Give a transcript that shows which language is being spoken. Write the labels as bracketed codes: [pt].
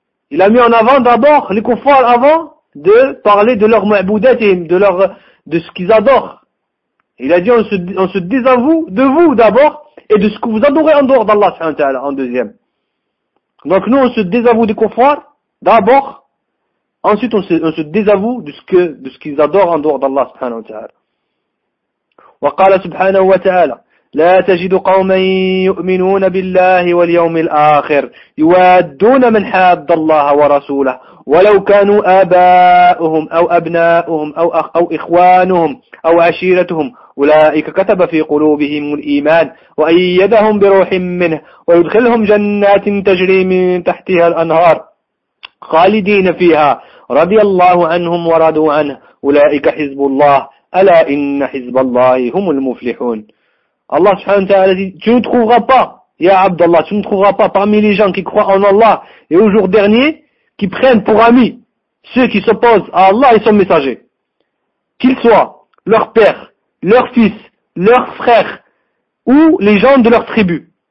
[fr] Il a mis en avant d'abord les kuffars avant de parler de leur ma'boudat et de ce qu'ils adorent. Il a dit, on se désavoue de vous d'abord et de ce que vous adorez en dehors d'Allah [ar] subhanahu wa ta'ala [fr] en deuxième. Donc nous, on se désavoue des kuffars d'abord, ensuite on se désavoue de ce qu'ils adorent en dehors d'Allah [ar] subhanahu wa ta'ala. Wa qala subhanahu wa ta'ala, لا تجد قوما يؤمنون بالله واليوم الآخر يوادون من حاد الله ورسوله ولو كانوا آباؤهم أو أبناؤهم أو إخوانهم أو عشيرتهم أولئك كتب في قلوبهم الإيمان وأيدهم بروح منه ويدخلهم جنات تجري من تحتها الأنهار خالدين فيها رضي الله عنهم ورضوا عنه أولئك حزب الله ألا إن حزب الله هم المفلحون. [fr] Allah [ar] subhanahu wa ta'ala [fr] dit, tu ne trouveras pas, [ar] ya Abdallah, [fr] tu ne trouveras pas parmi les gens qui croient en Allah et au jour dernier, qui prennent pour amis ceux qui s'opposent à Allah et son messager. Qu'ils soient leur père, leur fils, leur frère, ou les gens de leur tribu.